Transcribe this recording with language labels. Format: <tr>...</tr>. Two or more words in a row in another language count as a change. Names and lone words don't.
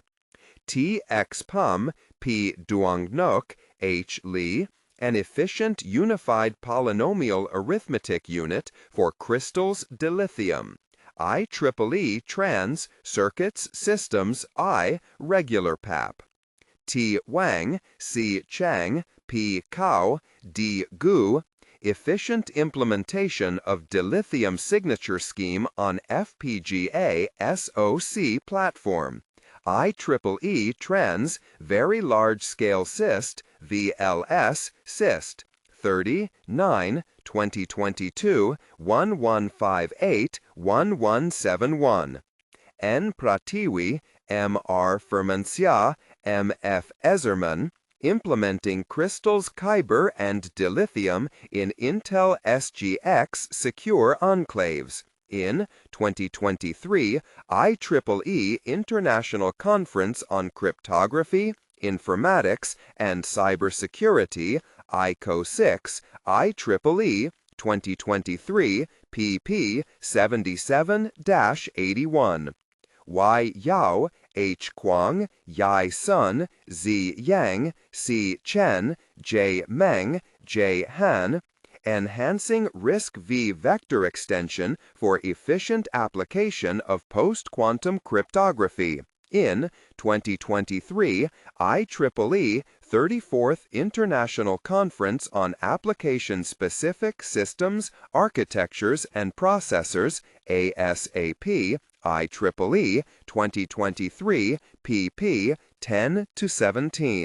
<en>T. X. Pum, P. Duong-Nok, H. Lee, an efficient unified polynomial arithmetic unit for crystals dilithium, IEEE Trans Circuits Systems I Regular PAP. T. Wang, C. Chang, P. Cao, D. Gu, efficient implementation of dilithium signature scheme on FPGA SoC platform, IEEE Trans Very Large Scale SIST VLS SIST 39 2022 1158 1171. N. Pratiwi, M. R. Fermancia, M. F. Ezerman, implementing crystals Kyber and dilithium in Intel SGX secure enclaves, in 2023 IEEE International Conference on Cryptography, Informatics, and Cybersecurity, ICO 6, IEEE 2023 pp 77-81. Y. Yao, H. Kwang, Yai Sun, Z. Yang, C. Chen, J. Meng, J. Han, enhancing RISC-V vector extension for efficient application of post-quantum cryptography, in 2023 IEEE 34th International Conference on Application-Specific Systems, Architectures, and Processors, ASAP, IEEE 2023 pp 10-17.</en>